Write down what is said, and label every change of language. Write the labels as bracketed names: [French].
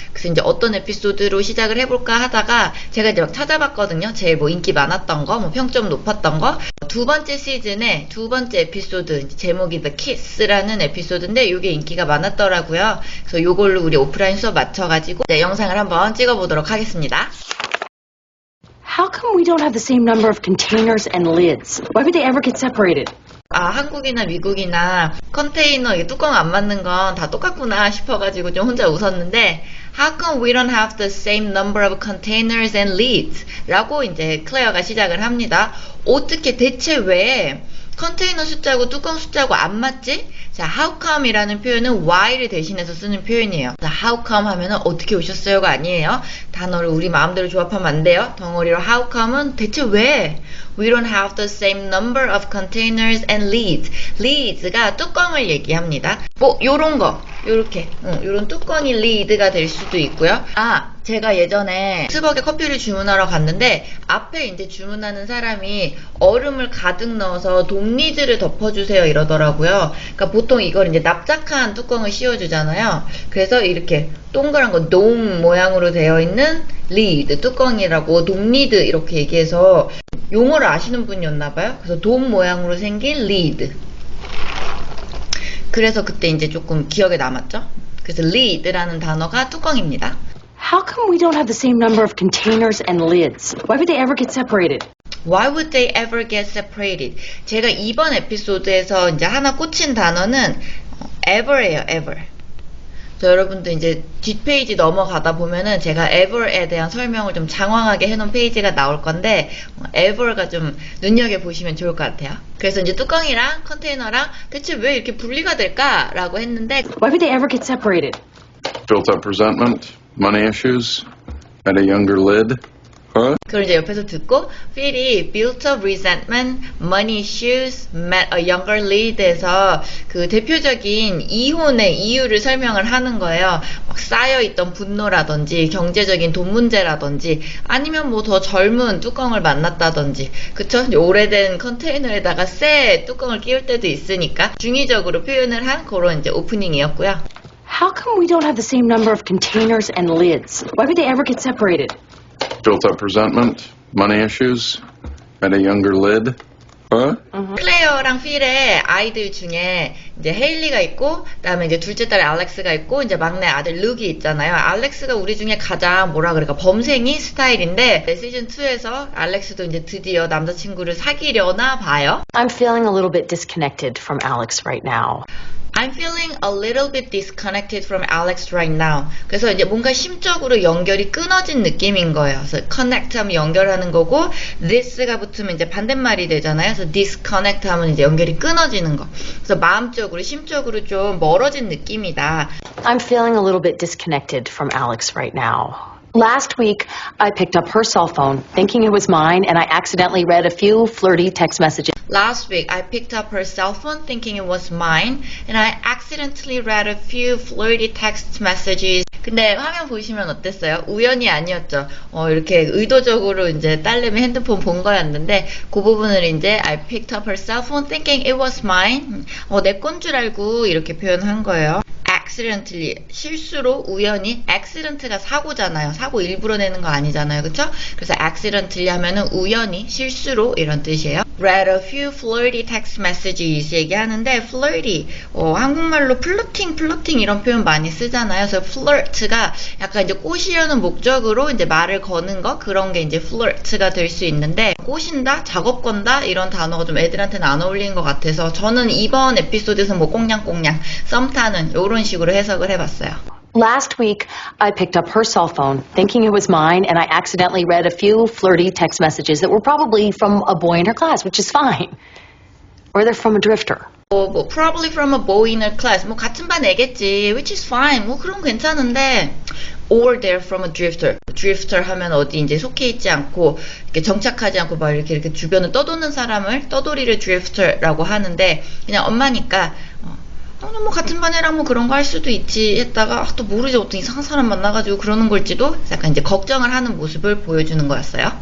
[Korean] 그래서 이제 어떤 에피소드로 시작을 해볼까 하다가 제가 이제 막 찾아봤거든요. 제일 뭐 인기 많았던 거, 뭐 평점 높았던 거. 두 번째 시즌의 두 번째 에피소드, 제목이 The Kiss라는 에피소드인데 이게 인기가 많았더라고요. 그래서 요걸로 우리 오프라인 수업 맞춰가지고 영상을 한번 찍어보도록 하겠습니다. [English] How come we don't have the same number of containers and lids? Why would they ever get separated? [Korean] 한국이나 미국이나 컨테이너 뚜껑 안 맞는 건 다 똑같구나 싶어가지고 좀 혼자 웃었는데 [English] How come we don't have the same number of containers and lids? [Korean] 라고 이제 클레어가 시작을 합니다. 어떻게 대체 왜 컨테이너 숫자고 뚜껑 숫자고 안 맞지? 자, how come 이라는 표현은 why를 대신해서 쓰는 표현이에요. 자, how come 하면은 어떻게 오셨어요가 아니에요. 단어를 우리 마음대로 조합하면 안 돼요. 덩어리로 how come은 대체 왜? [English] We don't have the same number of containers and lids. [Korean] lids가 뚜껑을 얘기합니다. 뭐 요런 거, 요렇게 요런 뚜껑이 lid가 될 수도 있고요. 제가 예전에 스벅에 커피를 주문하러 갔는데 앞에 이제 주문하는 사람이 얼음을 가득 넣어서 돔리드를 덮어주세요 이러더라고요. 그러니까 보통 이걸 이제 납작한 뚜껑을 씌워주잖아요. 그래서 이렇게 동그란 거 돔 모양으로 되어 있는 리드 뚜껑이라고 돔리드 이렇게 얘기해서 용어를 아시는 분이었나봐요. 그래서 돔 모양으로 생긴 리드. 그래서 그때 이제 조금 기억에 남았죠. 그래서 lid라는 단어가 뚜껑입니다. [English] How come we don't have the same number of containers and lids? Why would they ever get separated? Why would they ever get separated? [Korean] 제가 이번 에피소드에서 이제 하나 꽂힌 단어는 ever예요, ever. 여러분도 이제 뒷페이지 넘어가다 보면은 제가 ever에 대한 설명을 좀 장황하게 해놓은 페이지가 나올 건데 ever가 좀 눈여겨보시면 좋을 것 같아요. 그래서 이제 뚜껑이랑 컨테이너랑 대체 왜 이렇게 분리가 될까라고 했는데 [English] Why would they ever get separated? Built up resentment, money issues, and a younger lid. Huh? [Korean] 그걸 이제 옆에서 듣고 필이 [English] built up resentment, money issues, met a younger lead [Korean] 에서 그 대표적인 이혼의 이유를 설명을 하는 거예요. 막 쌓여있던 분노라든지 경제적인 돈 문제라든지 아니면 뭐 더 젊은 뚜껑을 만났다든지 그쵸? 오래된 컨테이너에다가 새 뚜껑을 끼울 때도 있으니까 중의적으로 표현을 한 그런 이제 오프닝이었고요. [English] How come we don't have the same number of containers and lids? Why would they ever get separated? Built up resentment, money issues, and a younger lid. Huh? [Korean] 클레어랑 필의 아이들 중에 이제 헤일리가 있고 그다음에 이제 둘째 딸 알렉스가 있고 이제 막내 아들 룩이 있잖아요. 알렉스가 우리 중에 가장 뭐라 그럴까 범생이 스타일인데 시즌 2에서 알렉스도 이제 드디어 남자친구를 사귀려나 봐요. [English] I'm feeling a little bit disconnected from Alex right now. I'm feeling a little bit disconnected from Alex right now. [Korean] 그래서 이제 뭔가 심적으로 연결이 끊어진 느낌인 거예요. 그래서 connect 하면 연결하는 거고 this가 붙으면 이제 반대말이 되잖아요. 그래서 disconnect 하면 이제 연결이 끊어지는 거. 그래서 마음적으로, 심적으로 좀 멀어진 느낌이다. [English] I'm feeling a little bit disconnected from Alex right now. Last week, I picked up her cell phone thinking it was mine and I accidentally read a few flirty text messages. Last week, I picked up her cell phone thinking it was mine and I accidentally read a few flirty text messages. [Korean] 근데 화면 보시면 어땠어요? 우연이 아니었죠. 이렇게 의도적으로 이제 딸내미 핸드폰 본 거였는데 그 부분을 이제 [English] I picked up her cell phone thinking it was mine. [Korean] 내 건 줄 알고 이렇게 표현한 거예요. accidentally 실수로 우연히 accident가 사고잖아요. 사고 일부러 내는 거 아니잖아요. 그쵸? 그래서 accidentally 하면은 우연히 실수로 이런 뜻이에요. [English] read a few flirty text messages [Korean] 얘기하는데 flirty 한국말로 플러팅 이런 표현 많이 쓰잖아요. 그래서 flirt가 약간 이제 꼬시려는 목적으로 이제 말을 거는 거 그런 게 이제 flirt가 될 수 있는데 꼬신다, 작업 건다 이런 단어가 좀 애들한테는 안 어울리는 것 같아서 저는 이번 에피소드에서 뭐 꽁냥꽁냥 썸 타는 이런 식으로 해석을 해봤어요. [English] Last week, I picked up her cell phone thinking it was mine and I accidentally read a few flirty text messages that were probably from a boy in her class, which is fine. Or they're from a drifter. Probably from a boy in her class. [Korean] 같은 반 애겠지. [English] Which is fine. [Korean] 그럼 괜찮은데. [English] Or they're from a drifter. [Korean] drifter 하면 어디 이제 속해 있지 않고 이렇게 정착하지 않고 막 이렇게 주변을 떠도는 사람을 떠돌이를 drifter라고 하는데 그냥 엄마니까 뭐 같은 반이랑 뭐 그런 거 할 수도 있지 했다가 또 모르지 어떤 이상한 사람 만나가지고 그러는 걸지도 약간 이제 걱정을 하는 모습을 보여주는 거였어요.